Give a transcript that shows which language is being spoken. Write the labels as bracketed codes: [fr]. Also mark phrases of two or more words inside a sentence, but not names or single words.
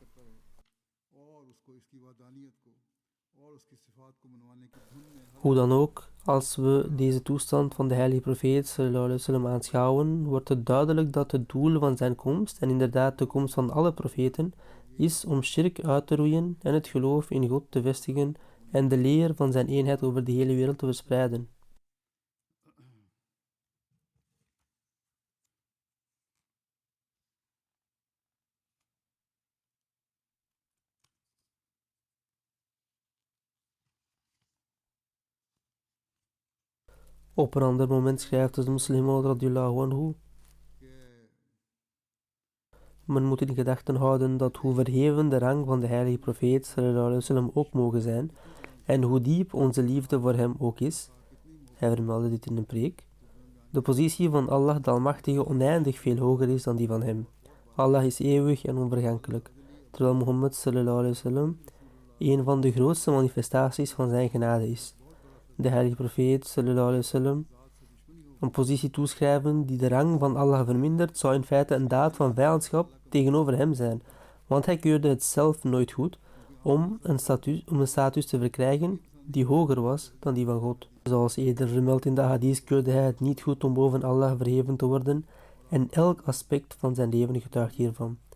[nl] Hoe dan ook, als we deze toestand van de heilige profeet [ar] صلى الله عليه وسلم [nl] aanschouwen, wordt het duidelijk dat het doel van zijn komst, en inderdaad de komst van alle profeten, is om shirk uit te roeien en het geloof in God te vestigen en de leer van zijn eenheid over de hele wereld te verspreiden. Op een ander moment schrijft de Moslim Maud [ar] رضي الله عنه: [nl] men moet in gedachten houden dat hoe verheven de rang van de heilige profeet [ar] صلى الله عليه وسلم [nl] ook mogen zijn en hoe diep onze liefde voor hem ook is, hij vermeldde dit in een preek, de positie van Allah de Almachtige oneindig veel hoger is dan die van hem. Allah is eeuwig en onvergankelijk, terwijl Mohammed [ar] صلى الله عليه وسلم [nl] een van de grootste manifestaties van zijn genade is. De heilige profeet [ar] صلى الله عليه وسلم [nl] een positie toeschrijven die de rang van Allah vermindert, zou in feite een daad van vijandschap tegenover hem zijn, want hij keurde het zelf nooit goed om een status te verkrijgen die hoger was dan die van God. Zoals eerder vermeld in de hadith keurde hij het niet goed om boven Allah verheven te worden en elk aspect van zijn leven getuigt hiervan.